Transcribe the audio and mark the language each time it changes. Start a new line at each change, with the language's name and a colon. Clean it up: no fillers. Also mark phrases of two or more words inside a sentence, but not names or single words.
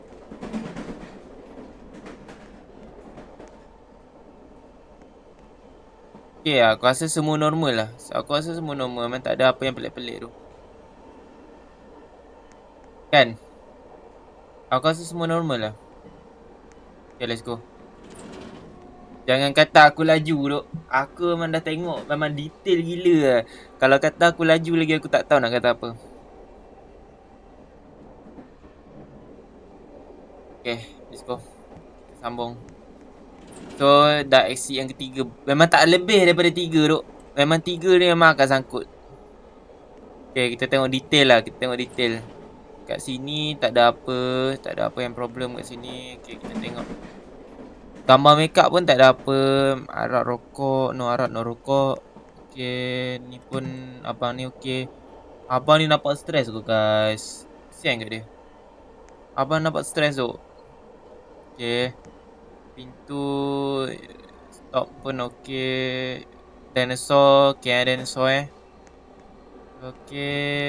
Malay: Okey lah, aku rasa semua normal lah. Aku rasa semua normal. Memang tak ada apa yang pelik-pelik tu. Kan? Aku rasa semua normal lah.
English: Okay, let's go.
Malay: Jangan kata aku laju duk. Aku memang dah tengok. Memang detail gila lah. Kalau kata aku laju lagi, aku tak tahu nak kata apa.
English: Okay, let's go.
Malay: Kita sambung. So, dah exit yang ketiga. Memang tak lebih daripada 3 duk. Memang 3 ni memang akan sangkut. Okay, kita tengok detail lah. Kita tengok detail. Kat sini tak ada apa. Tak ada apa yang problem kat sini. Okay, kita tengok. Gambar makeup pun tak ada apa. Arak rokok. No arak, no rokok. Okay, ni pun abang ni okay. Abang ni nampak stres tu guys. Kesian kat dia. Abang nampak stres tu. Okay. Pintu stop pun okay.
English: Dinosaur. Okay, dinosaur eh. Okay.